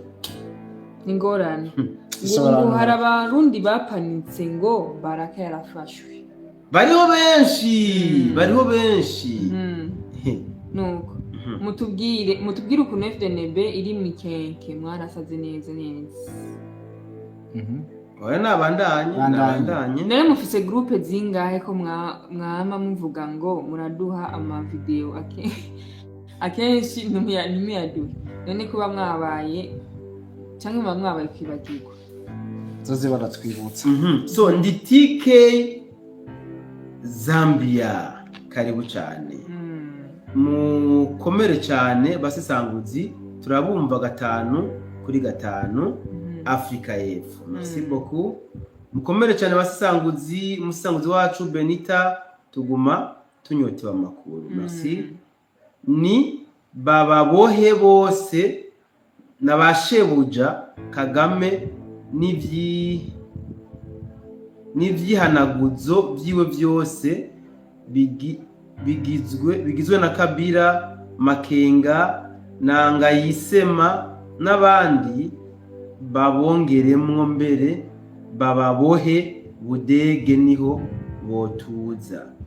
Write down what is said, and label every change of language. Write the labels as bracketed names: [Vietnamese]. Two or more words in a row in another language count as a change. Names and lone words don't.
[Rundi] ni ingorane ngo hari abarundi bapanitse ngo Baraka yarafashwe bariho benshi nuko mutubwire ukuntu FDNB iri mu ikenke mwarasaze neza oya nabandanye nare mufise groupe zingahe ko mwama muvuga ngo muraduha amavideo akenshi ntumiyaduhe none kuba mwabaye cyangwa mwabaye kwibagirwa zoze baratwibutsa so ndi TK Zambia karibu cyane mukomere cyane basesanguzi turabumva 5-5 Afrika y'Epfo [French] merci beaucoup [Rundi] mukomere cyane basesanguzi umusanguzi wacu Benita tuguma tunyotewa amakuru merci ni bababohe bose nabashebuja Kagame n'ivyihanaguzo byiwe byose bigizwe na Kabila Makenga Nanga Yisema n'abandi babongeremwo mbere bababohe budege niho botuza